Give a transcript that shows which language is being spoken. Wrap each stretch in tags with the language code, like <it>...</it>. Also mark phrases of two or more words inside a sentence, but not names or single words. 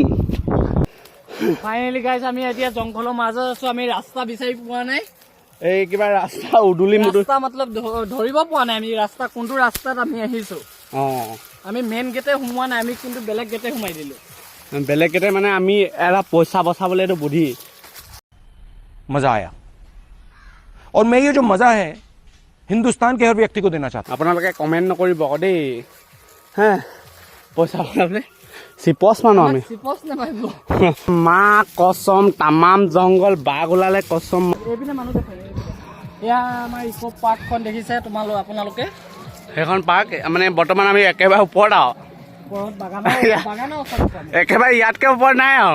<as>ফাইনেলি গাইজ আমি এতিয়া জংঘলৰ মাজত আছো আমি ৰাস্তা বিচাৰি পোৱা নাই এই কিবা ৰাস্তা উদুলি ৰাস্তা মতলব ধৰিব পোৱা নাই আমি ৰাস্তা কোনটো ৰাস্তাত আমি আহিছোঁ অঁ আমি মেইন গেটে সোমোৱা নাই আমি কিন্তু বেলেগ গেটে সোমাই দিলোঁ বেলেগ গেটে মানে আমি এটা পইচা বচাবলৈ এইটো বুদ্ধি</as> <hi>मज़ा आया और मैं ये जो मज़ा है हिंदुस्तान के हर व्यक्ति को देना चाहता हूँ</hi> <as>আপোনালোকে কমেণ্ট নকৰিব আকৌ দেই হে পইচা বচাবলৈ চিপচ মানুহ আমি</as> <hi>माँ कसम</hi> <as>তামাম জংঘল বাঘ ওলালে কচম এইপিনে মানুহ দেখে এয়া আমাৰ ইকো পাৰ্কখন দেখিছে আপোনালোকে সেইখন পাৰ্ক মানে বৰ্তমান আমি একেবাৰে ওপৰত আৰু একেবাৰে ইয়াতকৈ ওপৰত নাই আৰু</as>